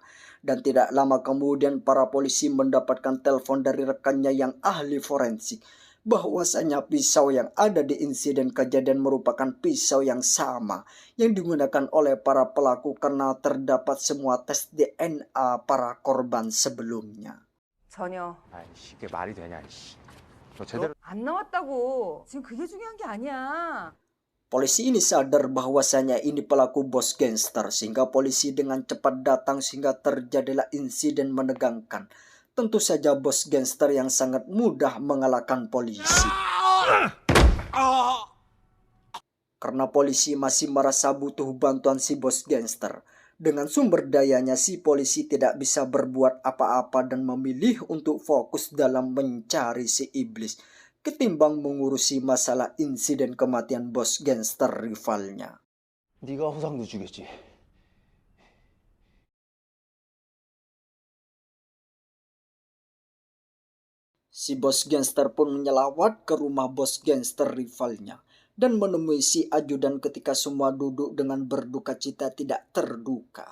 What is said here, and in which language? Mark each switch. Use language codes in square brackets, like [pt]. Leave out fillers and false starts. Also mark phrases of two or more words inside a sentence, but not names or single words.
[id] Dan tidak lama kemudian para polisi mendapatkan telepon dari rekannya yang ahli forensik bahwasanya pisau yang ada di insiden kejadian merupakan pisau yang sama yang digunakan oleh para pelaku karena terdapat semua tes DNA para korban sebelumnya. [ko] 전혀 아이씨, 이게 말이 되냐, 이씨. 너 제대로 안 나왔다고. 지금 그게 중요한 게 아니야. [id] Polisi ini sadar bahwasanya ini pelaku bos gangster, sehingga polisi dengan cepat datang sehingga terjadilah insiden menegangkan. Tentu saja bos gangster yang sangat mudah mengalahkan polisi. Karena polisi masih merasa butuh bantuan si bos gangster. Dengan sumber dayanya, si polisi tidak bisa berbuat apa-apa dan memilih untuk fokus dalam mencari si iblis ketimbang mengurusi masalah insiden kematian bos gangster rivalnya. [ko] 네가 호상도 주겠지. [id] Si bos gangster pun menyelawat ke rumah bos gangster rivalnya dan menemui si ajudan ketika semua duduk dengan berduka cita tidak terduga.